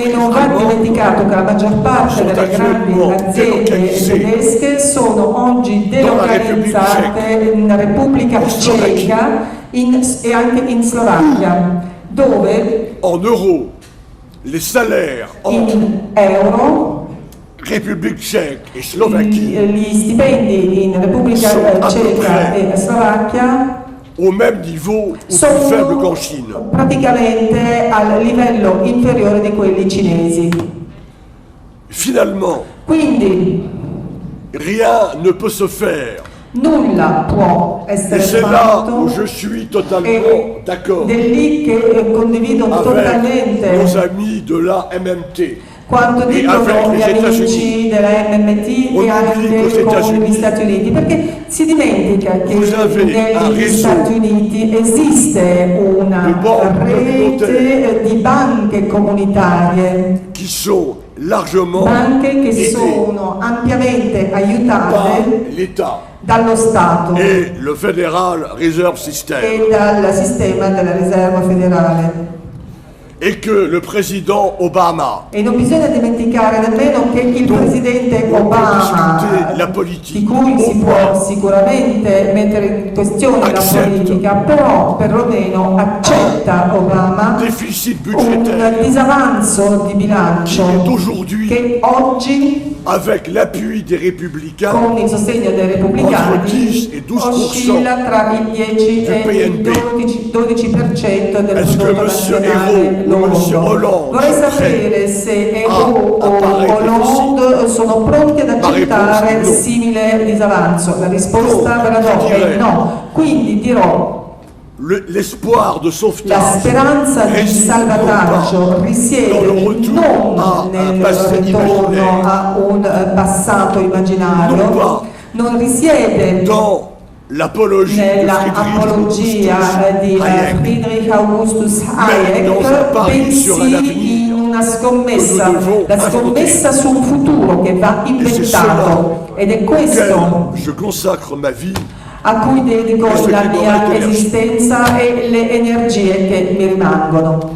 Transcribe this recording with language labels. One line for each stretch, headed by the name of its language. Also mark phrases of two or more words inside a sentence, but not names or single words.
Italian: E non va dimenticato che la maggior parte delle grandi aziende tedesche sono oggi delocalizzate in Repubblica Ceca e anche in Slovacchia, dove
French: en euros les salaires
Italian: in euro
French: République tchèque et Slovaquie
Italian: gli stipendi in Repubblica Ceca e Slovacchia
French: au même niveau ou plus faible qu'en Chine.
Italian: Praticamente al livello inferiore di quelli cinesi.
French: Finalement,
Italian: quindi
French: rien ne peut se faire.
Italian: Nulla può essere
French: Et c'est là
Italian: fatto.
French: où je suis totalement d'accord
Italian: Ed è lì che condivido
French: avec
Italian: totalmente
French: nos amis de la MMT.
Italian: quanto
French: Et
Italian: dicono
French: avec
Italian: gli
French: les
Italian: amici
French: États-Unis.
Italian: della MMT
French: On
Italian: e anche
French: oublie qu'aux
Italian: con
French: États-Unis,
Italian: gli Stati Uniti, perché si dimentica che
French: vous avez un
Italian: negli
French: réseau
Italian: Stati Uniti esiste una rete di banche comunitarie,
French: qui sont largement
Italian: banche che
French: aidées
Italian: sono ampiamente
French: par
Italian: aiutate
French: l'État
Italian: dallo Stato
French: et le Federal Reserve System.
Italian: e dal sistema della riserva federale.
French: et que le président Obama,
Italian: e non bisogna dimenticare nemmeno che il presidente Obama, di cui si può sicuramente mettere in questione la politica, però perlomeno accetta Obama un disavanzo di bilancio che oggi,
French: avec l'appui des républicains,
Italian: con il sostegno dei repubblicani, oscilla tra il 10 e il 12% del prodotto nazionale lordo. Vorrei sapere se Hérault o Hollande sono pronti ad accettare simile disavanzo. La risposta ve la do è no. Quindi dirò:
French: l'espoir de sauvetage,
Italian: la speranza di salvataggio risiede non nel ritorno a un passato immaginario, non risiede nella apologia di Friedrich Augustus Hayek, bensì in una scommessa, la scommessa su un futuro che va inventato, ed è questo a cui dedico la mia esistenza e le energie che mi rimangono.